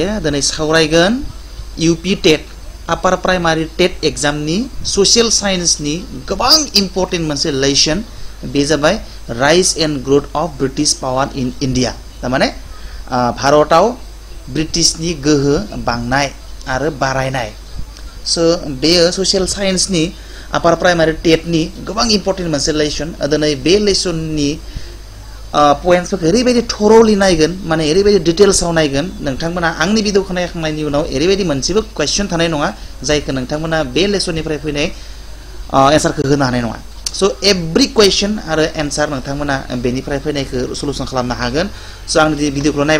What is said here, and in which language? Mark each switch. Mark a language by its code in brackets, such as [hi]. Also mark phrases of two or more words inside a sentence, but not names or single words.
[brx] Dini sauraigan UP TET Upper Primary TET exam ni Social Science ni gobang important mounse lesson be jabai Rise and Growth of British Power in India. Tamane Bharotao British ni goho bangnai aro barainai. So be Social Science ni Upper Primary TET ni gobang important mounse lesson. Adini be lesson ni points फोरखौ ओरैबायदि थरलि नायगोन माने ओरैबायदि डिटेल्सआव नायगोन नोंथांमोना आंनि भिडिअखौ नायखांनायनि उनाव ओरैबायदि मोनसेबो क्वेश्चन थानाय नङा जायखौ नोंथांमोना बे लेसननिफ्राय फैनाय एन्सारखौ होनो हानाय नङा [en] so every question [brx] आरो एन्सार नोंथांमोना बेनिफ्राय फैनायखौ सलुशन खालामनो हागोन सो आंनि भिडिअखौ नायबाय